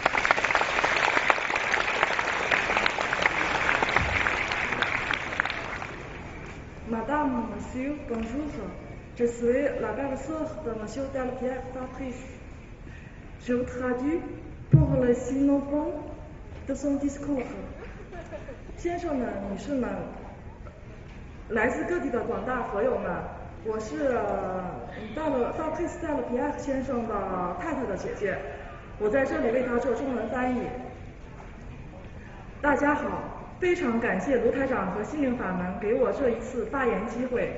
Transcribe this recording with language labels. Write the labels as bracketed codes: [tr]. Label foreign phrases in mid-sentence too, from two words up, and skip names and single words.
[fr] Madame, Monsieur, bonjour. Je suis la belle-sœur de Monsieur Delpierre Patrice. Je vous traduis pour le synopon de son discours. [zh] 先生们、女士们，来自各地的广大佛友们，我是Patrice Delpierre 先生的太太的姐姐，我在这里为他做中文翻译。大家好，非常感谢卢台长和心灵法门给我这一次发言机会。